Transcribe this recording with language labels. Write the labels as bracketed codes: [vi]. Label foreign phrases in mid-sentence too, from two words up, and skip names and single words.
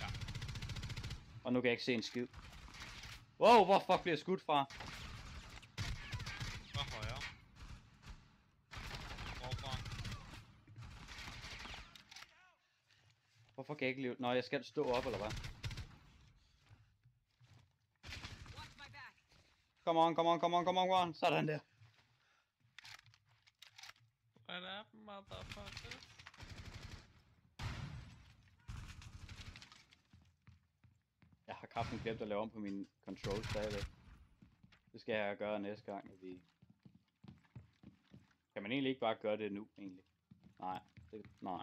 [da] Og nu kan jeg ikke se en skid. Wow, hvor fuck bliver jeg skudt fra? Fra højre. Hvorfra? Hvorfor kan jeg ikke leve? Nå, jeg skal stå op, eller hvad? [en] Watch my back. Come on, come on, come on, come on, come on. [da] Sådan der. [en] What up, motherfucker? [da] Jeg har kraften glemt at lave om på mine controls stadigvæk. Det skal jeg gøre næste gang, at vi... Kan man egentlig ikke bare gøre det nu, egentlig? Nej. Nej.